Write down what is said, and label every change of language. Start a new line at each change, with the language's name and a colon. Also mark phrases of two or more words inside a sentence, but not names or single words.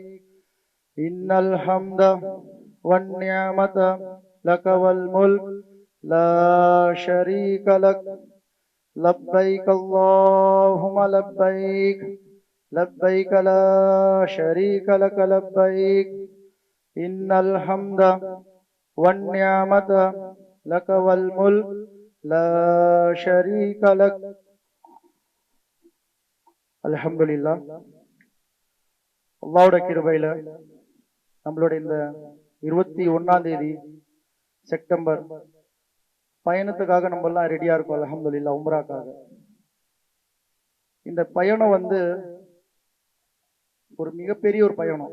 Arabic: إن الحمد والنعمة لك والملك لا شريك لك لبيك اللهم لبيك لبيك لا شريك لك لبيك إن الحمد والنعمة لك والملك لا شريك لك الحمد لله.
Tamil: அல்லாஹ்வுட கிருபையில நம்மளுடைய இந்த 21ஆம் தேதி செப்டம்பர் பயணத்துக்காக நம்ம எல்லாம் ரெடியா இருக்கோம். அல்ஹம்துலில்லாஹ், உம்ராக்காக. இந்த பயணம் ஒரு மிகப்பெரிய ஒரு பயணம்.